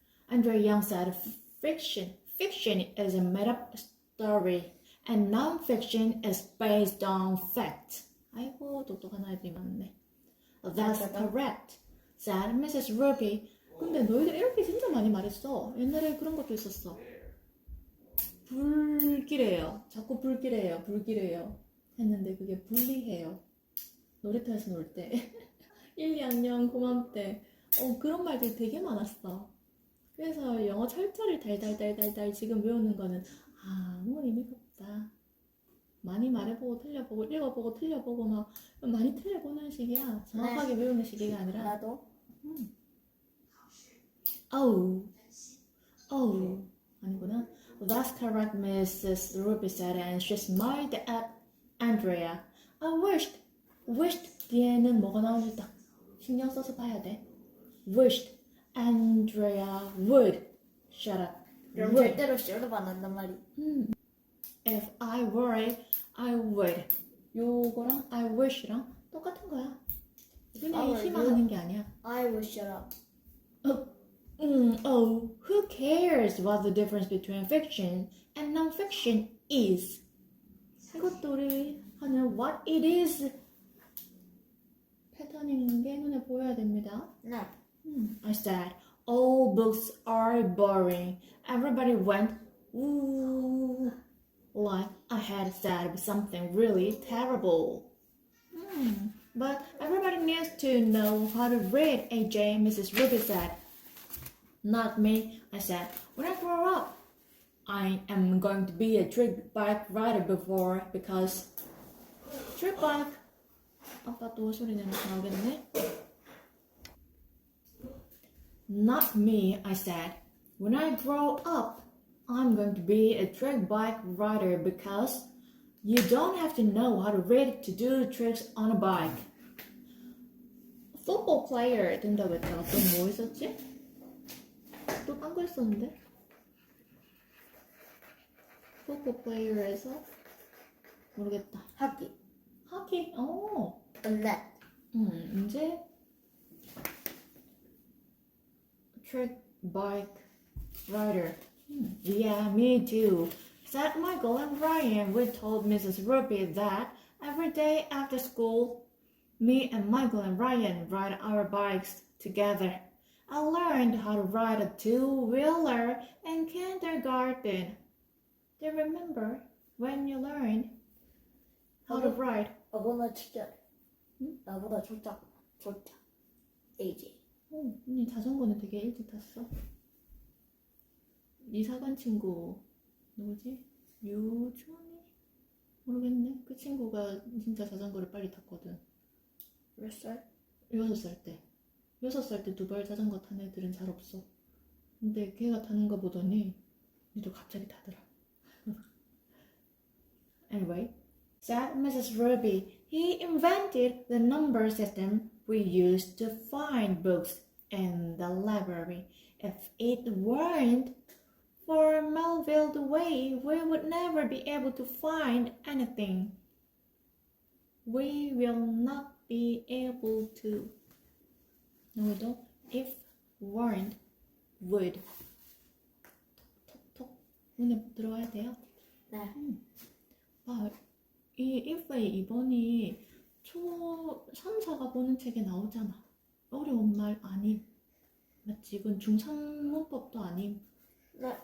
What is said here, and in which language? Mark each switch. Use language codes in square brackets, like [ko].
[en] Andrea Young said, fiction is a made-up story, and non-fiction is based on facts. [ko] 아이고, 똑똑한 아이들이 많네. [en] That's correct, said Mrs. Roopy. [ko] 근데 너희들 이렇게 진짜 많이 말했어. 옛날에 그런 것도 있었어. 불길해요. 자꾸 불길해요. 했는데 그게 불리해요. 놀이터에서 놀 때. 1, 2학년 고맘 때. 그런 말들이 되게 많았어. 그래서 영어 철자를 달달달달달 지금 외우는 거는 아무 의미가 없다. 많이 말해보고 틀려보고 읽어보고 틀려보고 막 많이 틀려보는 식이야. 정확하게 배우는 식이가 아니라. 나도. Oh, 아니구나. [en] That's correct, Mrs.Roopy said, and she smiled at Andrea. I wished [ko] 뒤에는 뭐가 나오는지 딱 신경 써서 봐야 돼. [en] Wished Andrea would. Shut up. [ko] 그럼 [en] would. [ko] 절대로 shut 안 한단 말이. [en] If I were, I would. [ko] 요거랑 [en] I wish [ko] 랑 똑같은 거야. 그냥 희망하는 게 아니야. [en] I will shut up. Who cares what the difference between fiction and non-fiction is? [ko] 이것도 우리 하는 [en] what it is [ko] 패턴인 게 눈에 보여야 됩니다. 네. [en] I said, all books are boring. Everybody went, ooh, like I had said something really terrible. But everybody needs to know how to read, AJ, Mrs.Roopy said. Not me, I said. When I grow up, I am going to be a trick bike rider because trick bike. [ko] 아빠 또 소리 내면서 나오겠네. [en] Not me, I said. When I grow up, I'm going to be a trick bike rider because you don't have to know how to read to do tricks on a bike. [ko] Football player 된다고 했다가 또 뭐 있었지? 또 딴 거 있었는데? Football player에서 모르겠다. 하기. 하키? 어. [en] ballet. 이제 trick bike rider. Yeah, me too. Said Michael and Ryan. We told Mrs.Roopy that every day after school, me and Michael and Ryan ride our bikes together. I learned how to ride a two-wheeler in kindergarten. Do you remember when you learned how to ride? [ko] 나보다 진짜. 나보다 좋다. AJ. 언니 자전거는 되게 일찍 탔어. 이사간 친구 누구지? 유준이? 모르겠네. 그 친구가 진짜 자전거를 빨리 탔거든. 몇 살? 6살 때. 6살 때 두 발 자전거 탄 애들은 잘 없어. 근데 걔가 타는 거 보더니 니도 갑자기 타더라. [en] Anyway, said Mrs. Roopy, he invented the number system we used to find books in the library. If it weren't for Melville the way, we would never be able to find anything. We will not be able to. [ko] 너도 [en] if weren't would. [ko] 톡톡 눈에 들어가야 돼요. 네. 이 if의 2번이 초 3, 4가 보는 책에 나오잖아. 어려운 말 아님. 맞지? 이건 중3 문법도 아님. 네.